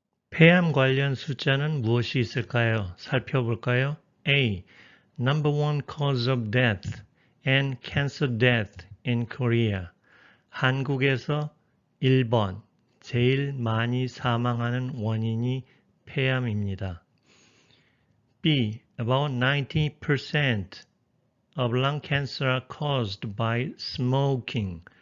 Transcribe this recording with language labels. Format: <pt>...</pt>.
<ko>폐암 관련 숫자는 무엇이 있을까요? 살펴볼까요? A.</ko> <en>Number one cause of death and cancer death in Korea.</en> <ko>한국에서 1번, 제일 많이 사망하는 원인이 폐암입니다.</ko> <en>B. About 90% of lung cancer are caused by smoking.</en>